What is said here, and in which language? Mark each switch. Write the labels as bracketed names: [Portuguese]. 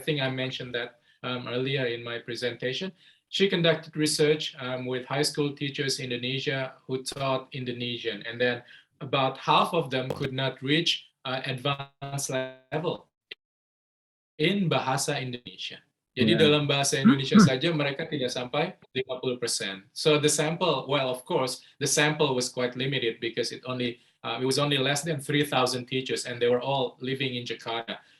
[English] I think I mentioned that earlier in my presentation. She conducted research with high school teachers in Indonesia who taught Indonesian, and then about half of them could not reach advanced level in Bahasa Indonesia. [Indonesian] Jadi dalam bahasa Indonesia saja mereka tidak sampai 50%. [English] So the sample, well, of course, the sample was quite limited because it was only less than 3,000 teachers, and they were all living in Jakarta.